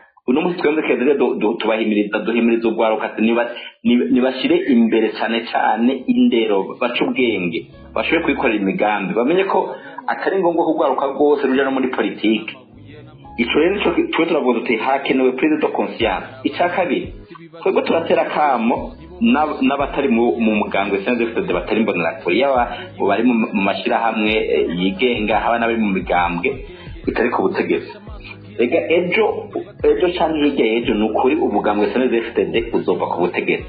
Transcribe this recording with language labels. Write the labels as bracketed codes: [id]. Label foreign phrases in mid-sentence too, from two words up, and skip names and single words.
[rn] uno munsi twebwe keze tubahimiriza duhimiriza urwaruka nibashire imbere cyane cyane indero baca ubwenge bashobore kwikorera imigambi bamenye ko atari ngombwa ko urwaruka rwose ruja no muri politiki. Ico rero nico twe turavuga tuti hakenewe [fr] prise de conscience. [rn] Icya kabiri twebwe turatera kamo n'abatari mu mugambwe CNDD-FDD batari imbonerakure yaba bari mu mashirahamwe yigenga haba n'abari mu migambwe bitari ku butegetsi. Ega ejo cyane hirya y'ejo ni ukuri umugambwe CNDD-FDD uzova ku butegetsi.